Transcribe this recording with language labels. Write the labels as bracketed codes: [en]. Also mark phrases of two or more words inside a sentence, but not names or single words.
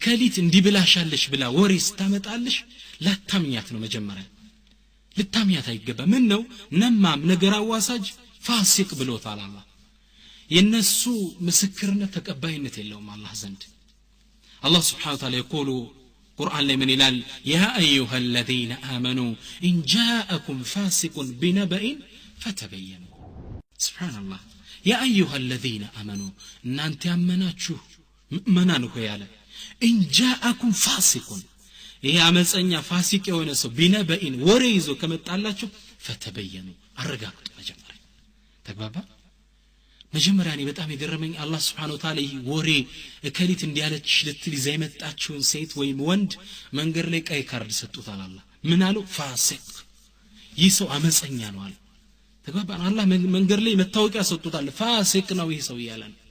[am] እከሊት እንዲብላሻለሽ ብላ ወሬ ስታመጣልሽ ላታምኛት ነው መጀመሪያ ልታምኛት አይገባ ምን ነው ነማም ነገር አዋሳጅ ፋሲቅ ብሎታል አላህ የነሱ ምስክርነት ተቀባይነት የለውም አላህ ዘንድ አላህ [ar] سبحانه و تعالى يقول [am] ቁርአን ላይ ምን ይላል [ar] يا أيها الذين آمنوا إن جاءكم فاسق بنبأ فتبينوا سبحان الله يا أيها الذين آمنوا [am] እናንተ ያመናችሁ ምእመናን ሆይ ያለ [ar] إن جاءكم فاسق [am] ይሄ አመፀኛ ፋሲቅ የሆነ ሰው ቢነበኢን ወሬ ይዞ ከመጣላችሁ ፈተበየኑ አረጋግጡ መጀመሪያ ተግባባ መጀመሪያ እኔ በጣም የገረመኝ አላህ [ar] سبحانه وتعالى [am] ወሬ እከሊት እንዲያለች ልትል ይዛ የመጣችውን ሴት ወይም ወንድ መንገድ ላይ ቀይ ካርድ ሰጡታል አላህ ምን አለው ፋሲቅ ይህ ሰው አመፀኛ ነው አለ ተግባባን አላህ መንገድ ላይ መታወቂያ ሰጡታል ፋሲቅ ነው ይህ ሰው ይያላል